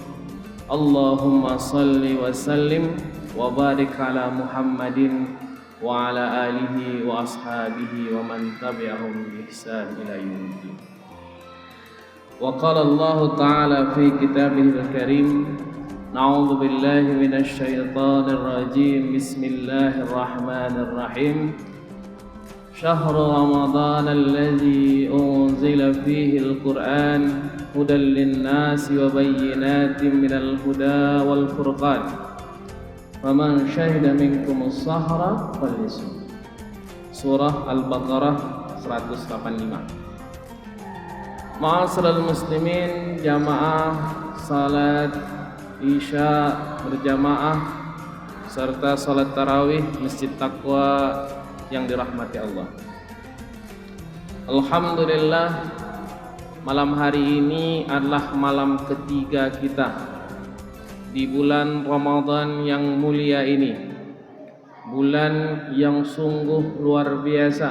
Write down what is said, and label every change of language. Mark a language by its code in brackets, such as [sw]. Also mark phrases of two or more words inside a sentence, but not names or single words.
[ar] اللهم صل وسلم وبارك على محمد وعلى آله وأصحابه ومن تبعهم بإحسان إلى يوم الدين. وقال الله تعالى في كتابه الكريم، نعوذ بالله من الشيطان الرجيم. بسم الله الرحمن الرحيم. شهر رمضان الذي أنزل فيه القرآن هدى للناس وبينات من الهدى والفرقان. فمن شهد منكم الشهر فليصمه. Surah Al-Baqarah 185. معاشر المسلمين, [id] jamaah salat Isya berjamaah serta salat tarawih Masjid Taqwa yang dirahmati Allah. Alhamdulillah, malam hari ini adalah malam ketiga kita di bulan Ramadan yang mulia ini, bulan yang sungguh luar biasa.